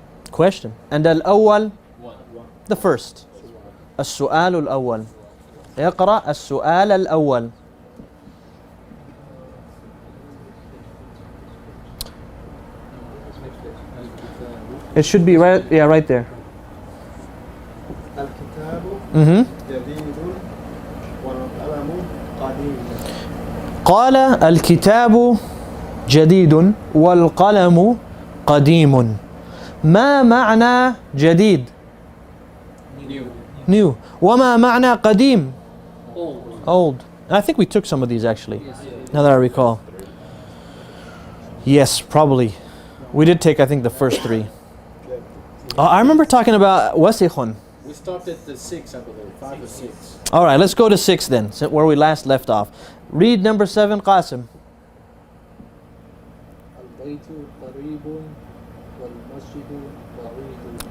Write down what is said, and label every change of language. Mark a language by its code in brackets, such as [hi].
[en] Question. And Al-Awwal? The first. As-Su'al Al-Awwal. [ar] اقرأ السؤال الأول. [en] It should be right, yeah, right there. [ar] الكتاب جديد والقلم قديم. قال الكتاب جديد والقلم قديم. ما معنى جديد؟ [en] New. [ar] وما معنى قديم؟ [en] Old. I think we took some of these actually. Now that I recall. Yes, probably. We did take, I think, the first three. I remember talking about wasikhun. We stopped at the 6, I believe. 5 or 6. All right, let's go to 6 then, where we last left off. Read number 7, Qasim. [ar] البيت قريب والمسجد بعيد.